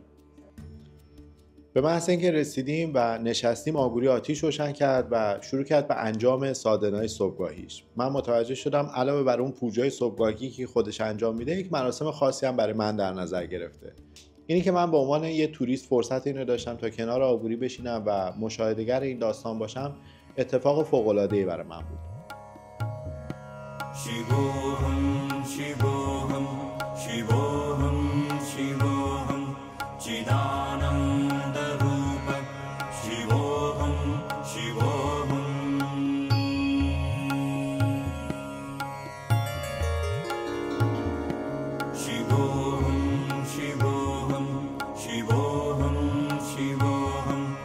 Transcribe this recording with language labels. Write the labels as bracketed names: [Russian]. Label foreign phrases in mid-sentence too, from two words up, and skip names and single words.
[Persian] به محض اینکه رسیدیم و نشستیم آگوری آتیش روشن کرد و شروع کرد به انجام سادنای صبحگاهیش. من متوجه شدم علاوه بر اون پوجای صبحگاهی که خودش انجام میده یک مراسم خاصی هم برای من در نظر گرفته. اینی که من به عنوان یه توریست فرصت اینو داشتم تا کنار آگوری بشینم و مشاهده‌گر این داستان باشم اتفاق فوق‌العاده‌ای برای من بود. [Sanskrit] शिवोऽहं शिवोऽहं शिवोऽहं शिवोऽहं चिदानन्दरूप शिवोऽहं शिवोऽहं शिवोऽहं शिवोऽहं शिवोऽहं शिवोऽहं